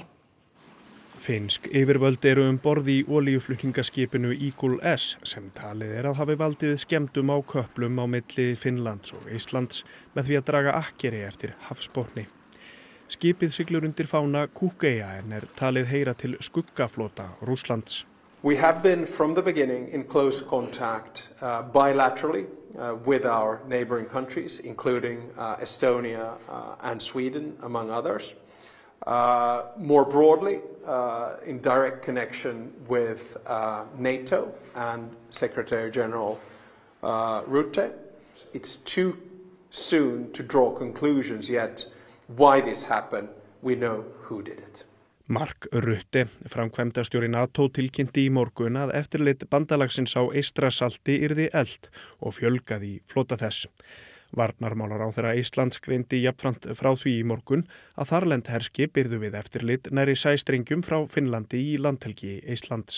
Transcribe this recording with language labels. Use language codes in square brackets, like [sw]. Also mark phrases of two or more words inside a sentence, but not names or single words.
[is] Finnsk yfirvöld eru borð í olíuflutningaskipinu Eagle S sem talið að hafi valdið skemmdum á köplum á milli Finnlands og Íslands með því að draga akkeri eftir hafsbotni. Skipið siglir undir fána Cook-eyja en talið heyra til skuggaflota Rússlands. [en] We have been from the beginning in close contact bilaterally with our neighboring countries, including Estonia and Sweden, among others. More broadly, in direct connection with NATO and Secretary General Rutte. It's too soon to draw conclusions yet why this happened. We know who did it. [is] Mark Rutte, framkvæmdastjóri NATO, tilkynnti í morgun að eftirlit bandalagsins á Eystrasalti yrði eflt og fjölgaði í flota þess. Varnarmálaráðherra Íslands greindi jafnframt frá því í morgun að þarlend herskip yrðu við eftirlit nærri sæstrengjum frá Finnlandi í landhelgi Íslands.